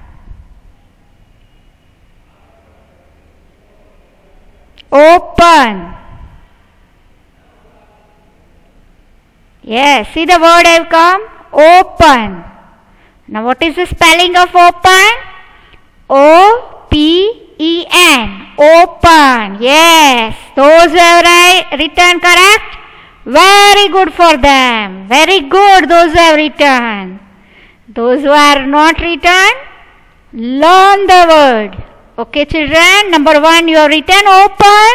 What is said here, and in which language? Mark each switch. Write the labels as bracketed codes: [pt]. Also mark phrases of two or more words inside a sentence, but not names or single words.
[en] Open. Yes, see the word I have come? Open. Now what is the spelling of open? O-P-E-N. Open. Yes, those who have written correct. Very good for them. Very good, those who have written. Those who are not written, learn the word. Okay children, number 1 you have written open.